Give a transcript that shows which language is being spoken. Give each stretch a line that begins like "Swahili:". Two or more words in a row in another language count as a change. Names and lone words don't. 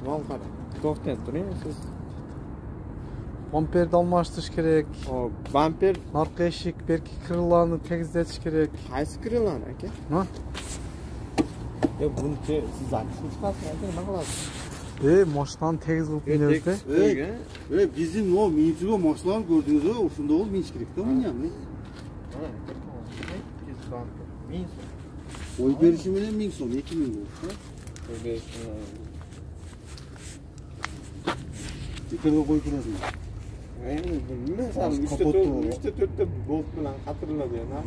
Uzbek: Vol qarang. To'xtab turing siz. Bamperni almashtirish kerak. Hop, bamper, orqa eshik, berki krıllarni tegizlatish kerak. Qaysi krıllar aka? Ha? Yo'q, buni siz aytishni chiqarsiz aka, nima qilasiz? Mashinani tegiz qilib minamiz-da. Bizim o minchiga mashinalarni ko'rdingiz-ku, o'shunda ol minch kerak-da bunga. Qo'y berishi bilan 1000 so'm, 2000 bo'ldi. Qo'y berishi. Bekarga qo'yib turadimi? Misal 3-4 bolt bilan qatiriladi narsa.